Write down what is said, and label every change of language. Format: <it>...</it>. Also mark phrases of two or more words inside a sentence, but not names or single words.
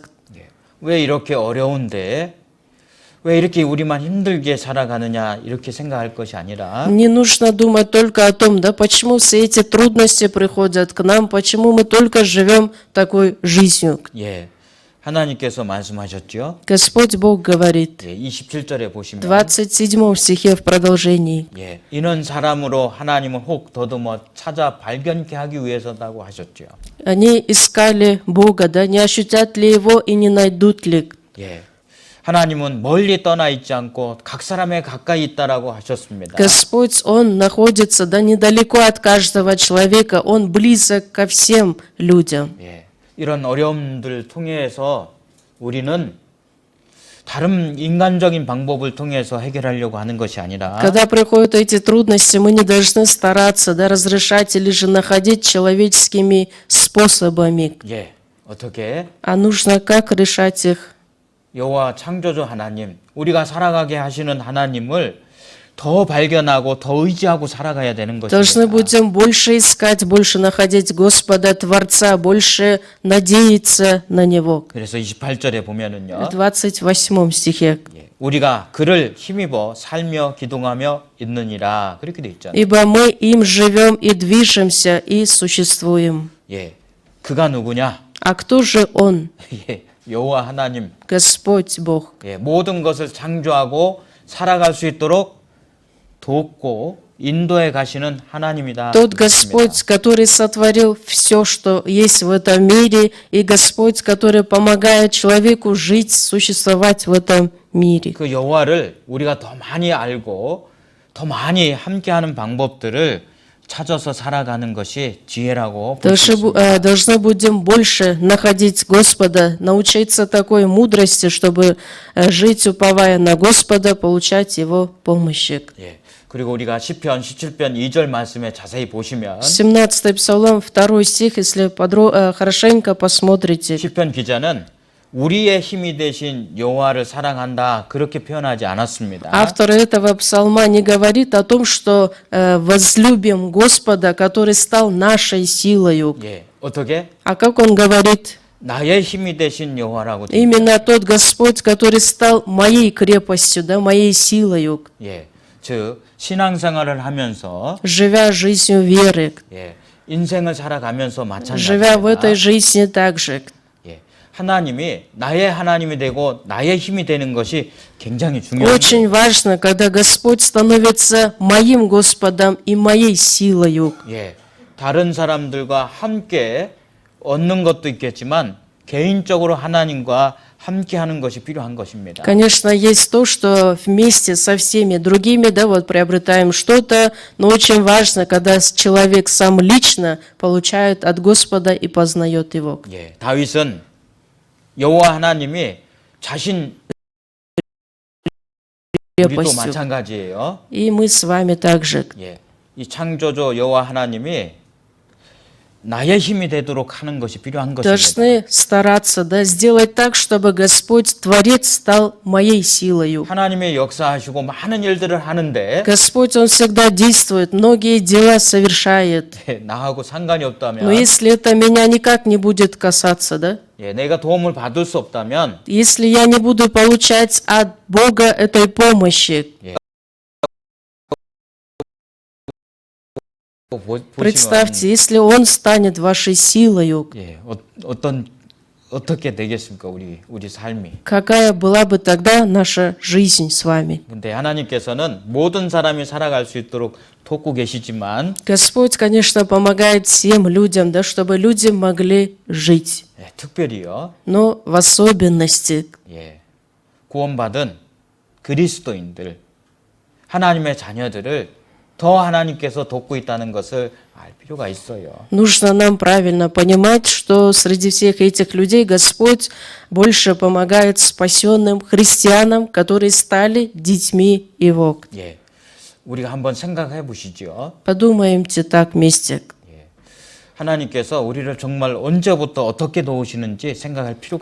<ko>왜 이렇게 어려운데 왜 이렇게 우리만 힘들게 살아가느냐 이렇게 생각할 것이 아니라</ko> <ru>Не нужно думать только о том, да, почему все эти трудности приходят к нам, почему мы только живем такой жизнью.</ru> <ko>예, 하나님께서 말씀하셨죠.</ko> <ru>Господь Бог говорит,</ru> <ko>예, 27절에 보시면</ko> <ru>27 стихе в продолжении.</ru> <ko>예, 이는 사람으로 하나님을 혹 더듬어 찾아 발견케 하기 위해서다고 하셨죠.</ko> <ru>Они искали Бога, да, не ощутят ли Его и не найдут ли.</ru> <ko>예, 하나님은 멀리 떠나 있지 않고 각 사람에 가까이 있다라고 하셨습니다.</ko> <ru>Господь, Он находится, да, недалеко от каждого человека, Он близок ко всем людям.</ru> <ko>예, 이런 어려움들 통해서 우리는 다른 인간적인 방법을 통해서 해결하려고 하는 것이 아니라</ko> <ru>Когда приходят эти трудности, мы не должны стараться, да, разрешать или же находить человеческими способами,</ru> <ko>예, 어떻게</ko> <ru>а нужно как решать их.</ru> <ko>여호와 창조주 하나님, 우리가 살아가게 하시는 하나님을 더 발견하고 더 의지하고 살아가야 되는</ko> <ru>Должны</ru> <ko>것입니다.</ko> <ru>будем больше искать, больше находить Господа Творца, больше надеяться на Него.</ru> <ko>그래서 28절에 보면은요.</ko> <ru>В 28 стихе.</ru> <ko>예, 우리가 그를 힘입어 살며 기동하며 있느니라 그렇게 돼 있잖아요.</ko> <ru>«Ибо мы им живем и движемся, и существуем».</ru> <ko>예, 그가 누구냐?</ko> <ru>А кто же Он?</ru> <ko>예, 여호와 하나님,</ko> <ru>Господь Бог.</ru> <ko>예, 모든 것을 창조하고 살아갈 수 있도록 돕고 인도해 가시는 하나님이다.</ko> <ru>Тот Господь, который сотворил все, что есть в этом мире, и Господь, который помогает человеку жить, существовать в этом мире.</ru> <ko>그 여호와를 우리가 더 많이 알고 더 많이 함께하는 방법들을 찾아서 살아가는 것이 지혜라고 볼 수 있습니다.</ko> <ru>Должны будем больше находить Господа, научиться такой мудрости, чтобы жить, уповая на Господа, получать Его помощи.</ru> <ko>예. 그리고 우리가 시편 17편 2절 말씀에 자세히 보시면</ko> <ru>17 Псалом, 2 стих, если хорошенько посмотрите.</ru> <ko>시편 기자는 우리의 힘이 되신 여호와를 사랑한다 그렇게 표현하지 않았습니다.</ko> <ru>Автор этого псалма не говорит о том, что возлюбим Господа, который стал нашей силою.</ru> <ko>예, 어떻게?</ko> <ru>А как он говорит?</ru> <ko>나의 힘이 되신 여호와라고. 됩니다.</ko> <ru>Именно тот Господь, который стал моей крепостью, да, моей силою,</ru> <ko>예, 즉 신앙생활을 하면서</ko> <ru>живя жизнью веры,</ru> <ko>예, 인생을 살아가면서</ko> <ru>живя в этой</ru> <ko>마찬가지입니다.</ko> <ru>жизни также.</ru> <ko>예, 하나님이 나의 하나님이 되고 나의 힘이 되는 것이 굉장히 중요합니다.</ko> <ru>Очень важно, когда Господь становится моим Господом и моей силою.</ru> <ko>예, 다른 사람들과 함께 얻는 것도 있겠지만 개인적으로 하나님과 함께 하는 것이 필요한 것입니다.</ko> <ru>Конечно, есть то, что вместе со всеми другими, да, вот приобретаем что-то, но очень важно, когда человек сам лично получает от Господа и познает Его.</ru> <ko>예, 다윗은 여호와 하나님이 자신 우리도</ko> <ru>Крепостью.</ru> <ko>마찬가지예요.</ko> <ru>И мы с вами также</ru> <ko>예, 이 창조주 여호와 하나님이 나의 힘이 되도록 하는 것이 필요한 것입니다.</ko> <ru>должны стараться, да, сделать так, чтобы Господь, Творец, стал моей силою.</ru> <ko>하나님의 역사하시고 많은 일들을 하는데</ko> <ru>Господь, Он всегда действует, многие дела совершает.</ru> <ko>예, 나하고 상관이</ko> <ru>Но</ru> <ko>없다면,</ko> <ru>если это меня никак не будет касаться, да,</ru> <ko>예, 내가 도움을 받을 수 없다면</ko> <ru>если я не буду получать от Бога этой помощи, представьте, если Он станет вашей силою,</ru> <ko>예, 어떻게 되겠습니까? 우리 삶이.</ko> <ru>какая была бы тогда наша жизнь с вами?</ru> <ko>근데 하나님께서는 모든 사람이 살아갈 수 있도록 돕고 계시지만</ko> <ru>Господь, конечно, помогает всем людям, да, чтобы люди могли жить.</ru> <ko>예, 특별히요.</ko> <ru>Но в особенности</ru> <ko>예, 구원받은 그리스도인들, 하나님의 자녀들을 더 하나님께서 돕고 있다는 것을 알 필요가 있어요.</ko> <ru>нужно нам правильно понимать, что среди всех этих людей Господь больше помогает спасенным христианам, которые стали детьми Его.</ru> <ko>예, 우리가 한번 생각해 보시죠.</ko> <ru>Подумаемте так вместе.</ru> <ko>하나님께서 우리를 정말 언제부터 어떻게 도우시는지 생각할 필요가</ko>